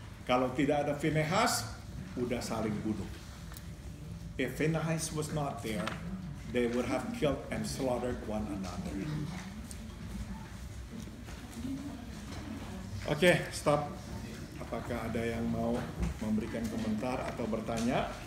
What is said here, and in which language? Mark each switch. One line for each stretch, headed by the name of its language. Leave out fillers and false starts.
Indonesian: Kalau tidak ada Finehas, udah saling bunuh.
English: If Finehas was not there, they would have killed and slaughtered one another.
Indonesian: Oke, stop. Apakah ada yang mau memberikan komentar atau bertanya?